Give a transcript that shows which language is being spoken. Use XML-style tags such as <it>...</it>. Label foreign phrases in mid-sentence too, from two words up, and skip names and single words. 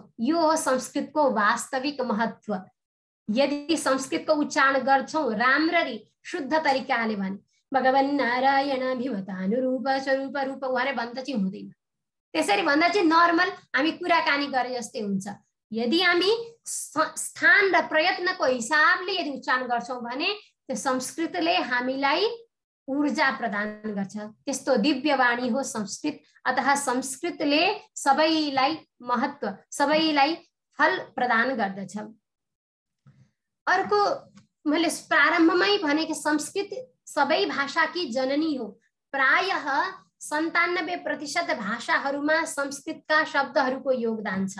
<ne>यो हो संस्कृतको वास्तविक महत्त्व। यदि संस्कृतको उच्चारण गर्छौँ राम्ररी शुद्ध तरिकाले भने</ne> <sa>भगवन् नारायणाभिमतानुरूप स्वरूप रूप</sa> <ne>भनेर भन्दा चाहिँ हुँदैन। त्यसरी भन्दा चाहिँ नर्मल हामी कुराकानी गरे जस्तै हुन्छ। यदि हामी स्थान र प्रयत्नको हिसाबले यदि उच्चारण गर्छौं भने त्यो संस्कृतले हामीलाई ऊर्जा प्रदान गर्छ। त्यस्तो दिव्य वाणी हो संस्कृत। अतः संस्कृतले सबैलाई महत्व, सबैलाई फल प्रदान गर्दछ। अर्को मैले प्रारम्भमै भनेको संस्कृत सबै भाषाकी जननी हो। प्रायः 97% भाषाहरूमा संस्कृतका शब्दहरूको योगदान छ।</ne>